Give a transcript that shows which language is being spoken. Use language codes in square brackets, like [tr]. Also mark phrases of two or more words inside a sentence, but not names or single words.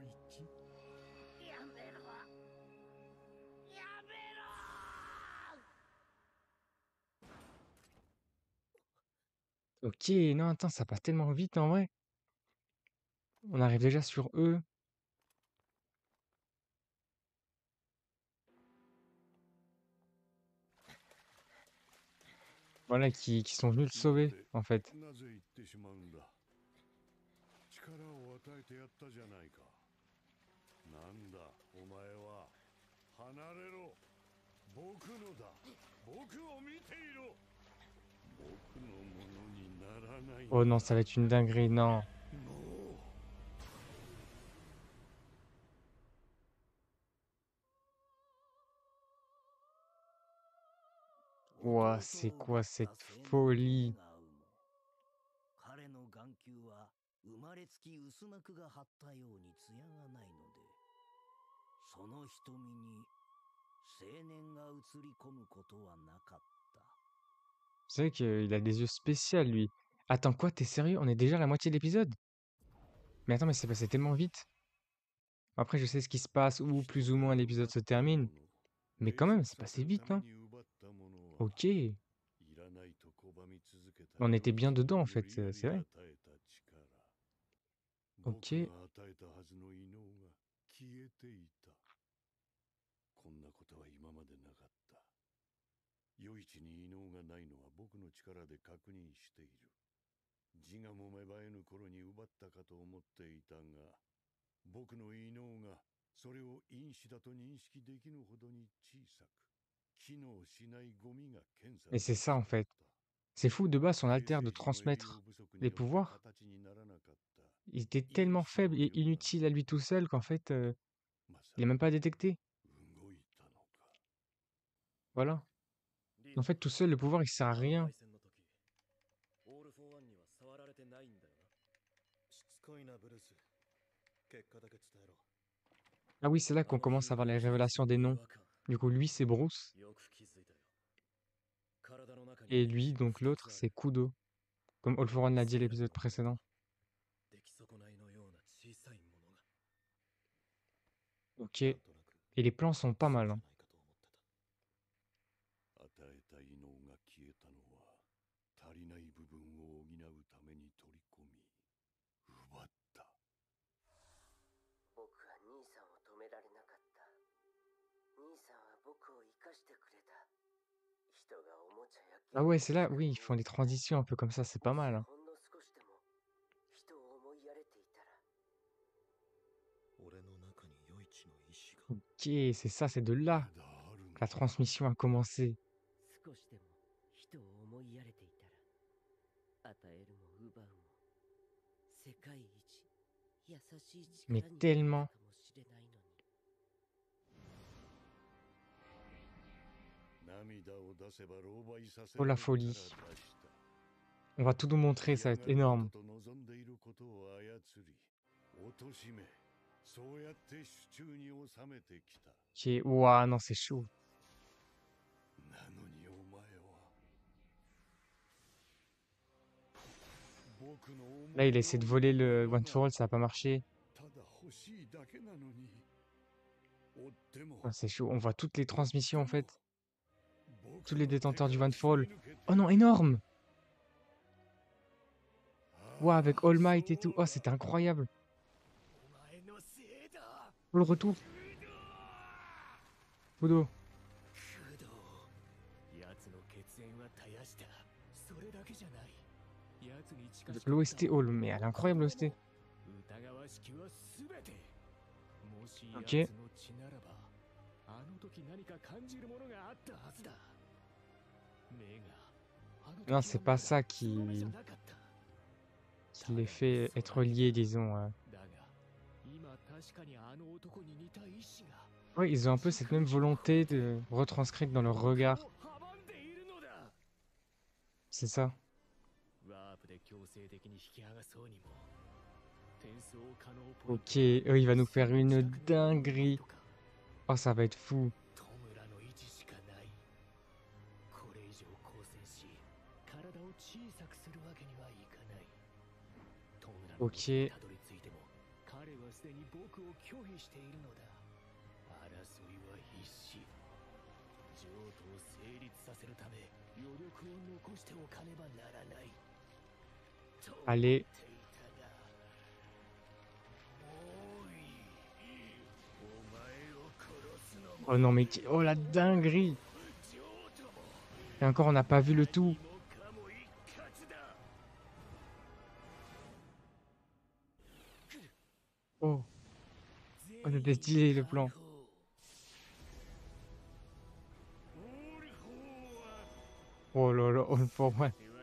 [fr] Ok, non, attends, ça passe tellement vite en vrai. On arrive déjà sur eux. Voilà, qui sont venus le sauver, en fait. [ja] なぜ言ってしまうんだ。力を与えてやったじゃないか。なんだお前は。離れろ。僕のだ。僕を見ていろ。僕のものにならない。 [fr] Oh non, ça va être une dinguerie, non. [ja] もう。 [fr] Ouah, c'est quoi cette folie? [ja] 彼の眼球は生まれつき薄膜が張ったように艶がないので、その瞳に青年が映り込むことはなかった。 [fr] Vous savez qu'il a des yeux spéciaux, lui. Attends, quoi, t'es sérieux? On est déjà à la moitié de l'épisode? Mais attends, mais c'est passé tellement vite. Après, je sais ce qui se passe, où plus ou moins l'épisode se termine. Mais quand même, c'est passé vite, hein? Ok. On était bien dedans, en fait, c'est vrai. Ok. [ja] こんなことは今までなかった。余市に異能がないのは僕の力で確認している。字がも芽生えぬ頃に奪ったかと思っていたが、僕の異能がそれを因子だと認識できぬほどに小さく、機能しないゴミが検査。 [fr] Et c'est ça, en fait. C'est fou, de base, son alter de transmettre des pouvoirs. Il était tellement faible et inutile à lui tout seul qu'en fait, il est même pas détecté. Voilà. En fait, tout seul, le pouvoir, il sert à rien. [ja] ルフォーワンには触られてないんだよな。しつこいなブルース。結果だけ伝えろ。 [fr] Ah oui, c'est là qu'on commence à voir les révélations des noms. Du coup, lui, c'est Bruce. [ja] よく気づいたよ。体の中に [fr] Et lui, donc l'autre, c'est Kudo. Comme All for One l'a dit à l'épisode précédent. [ja] 出来損ないのような小さいものが。 [fr] Ok. Et les plans sont pas mal, hein. [ja] 与えた異能が消えたのは足りない部分を補うために取り込み奪った。僕は兄さんを止められなかった。兄さんは僕を生かしてくれた。人がおもちゃや [fr] Ah ouais, c'est là, oui, ils font des transitions un peu comme ça, c'est pas mal, hein. [ja] ほんの少しでも人を思いやれていたら。俺の中に余一の意志が。 [fr] Ok, c'est ça, c'est de là [ja] まだあるの [fr] que la transmission a commencé. [ja] 少しでも人を思いやれていたら、与えるも奪うも世界一優しい力 [fr] Mais [ja] になれた [fr] tellement. [ja] かもしれないのに。涙を出せば狼狽させ [fr] Oh [ja] ら [fr] la [ja] れるから [fr] folie. [ja] 出した [fr] On va tout nous montrer, ça va être [ja] 嫌が [fr] énorme. [ja] ることと望んでいることを操り貶めそうやって手中に収めてきた。 [fr] Ok, ouah, non, c'est chaud. [ja] なのにお前は僕の思い [fr] Là, il essaie de voler le One for All, ça a pas marché. [ja] ただ欲しいだけなのに追っても [fr] Ah, c'est chaud. On voit toutes les transmissions, en fait. [ja] 僕 [fr] Tous les [ja] の手 [fr] détenteurs du [ja] から [fr] One for All. [ja] すり抜けて [fr] Oh non, énorme! Ouah, avec [ja] ああ [fr] All Might et tout. [ja] そう [fr] Oh, [ja] だ [fr] c'était incroyable. [ja] お前のせいだ。 [fr] Oh, le retour. Kudo. [ja] クドウ。奴の血縁は絶やした。それだけじゃない。奴に近し [fr] L'OST All, mais elle est incroyable, l'OST. [ja] 疑わしきはすべて。もし [fr] Ok. [ja] 奴の血ならば、あの時何か感じるものがあったはずだ。目が、あの時 [fr] Non, c'est pas [ja] はまだ [fr] ça [ja] その目じゃ [fr] qui [ja] なかった。 [fr] les fait être liés, disons. [ja] だが、今確かにあの男に似た意志が。 [fr] Ouais, ils ont un peu cette même volonté de retranscrite dans leur regard. [ja] 阻んでいるのだ。 [fr] C'est ça. [ja] ワープで強制的に引き剥がそうにも。転送可能ポイント [fr] Ok, il va nous faire une dinguerie. Oh, ça va être fou. [ja] トムラの位置しかない。これ以上抗戦し、体を小さくするわけにはいかない。トムラの元にたどり着いても、彼はすでに僕を拒否しているのだ。争いは必死。譲渡を成立させるため、余力を残しておかねばならない。と思って [fr] Allez. [ja] いたが、おい、お前を殺すのも [fr] Oh non, mais... Oh, la dinguerie! Et encore, on n'a pas vu le tout. Oh. Oh, c'était stylé, le plan. Oh là là, All for One.